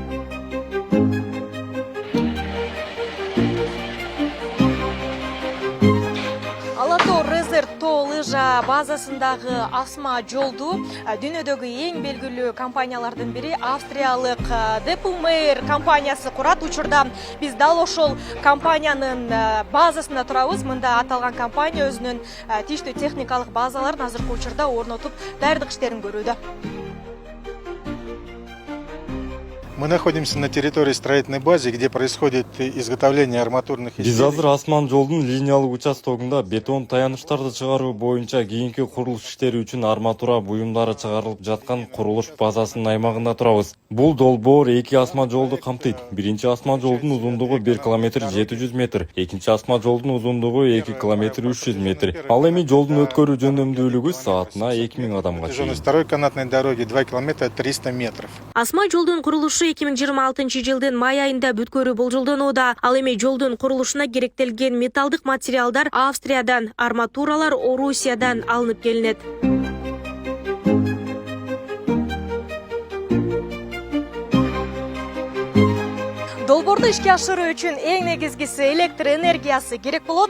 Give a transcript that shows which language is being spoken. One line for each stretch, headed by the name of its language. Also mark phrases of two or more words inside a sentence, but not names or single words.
Kyrgyz: Тоо лыжа базасындагы асма жолду дүйнөдөгү эң белгилүү компаниялардын бири австриялык Deppelmayr компаниясы курат. Учурда биз дал ошол компаниянын базасында турабыз. Мында аталган компания өзүнүн тийиштүү техникалык базаларын азыркы учурда орнотуп, даярдык иштерин көрүүдө.
Russian: Мы находимся на территории строительной базы, где происходит изготовление арматурных изделий.
Kyrgyz: Биз азыр асман жолдун линиялык участогунда бетон таяныштарды чыгаруу боюнча кийинки курулуш иштери үчүн арматура буюмдары чыгарылып жаткан курулуш базасынын аймагында турабыз. Бул долбоор 2 асма жолду камтыйт. Биринчи асма жолдун узундугу 1 км 700 метр, экинчи асма жолдун узундугу 2 км 300 метр. Ал эми жолдун өткөрүү жөндөмдүүлүгү саатына 2000 адамга чейин.
Russian: Второй канатной дороги 2 км 300 метров.
Kyrgyz: Асма жолдун курулушу 2026 жылдын май айында бүткөрүү болжолдонууда. Ал эми жолдун курулушуна керектелген металдык материалдар Австриядан, арматуралар Орусиядан алынып келинет. Долбоорду ишке ашыруу үчүн эң негизгиси электр энергиясы керек болот.